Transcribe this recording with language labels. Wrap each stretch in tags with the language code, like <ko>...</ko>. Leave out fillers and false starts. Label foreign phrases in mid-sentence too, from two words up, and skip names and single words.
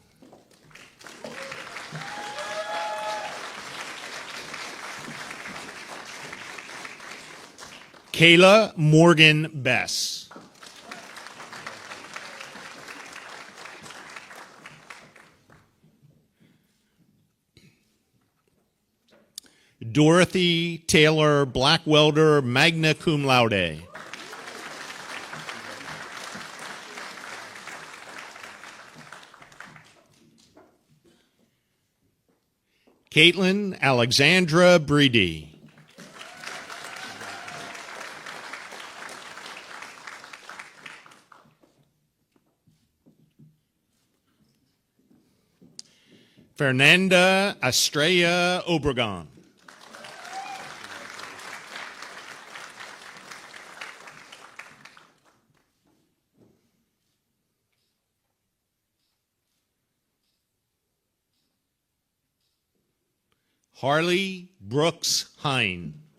<en>Kayla Morgan Bess. Dorothy Taylor Blackwelder,</en> <la>magna cum laude.</la> <en>Caitlin Alexandra Breedy. Fernanda Estrella Obregon. Harley Brooks Hine.</en>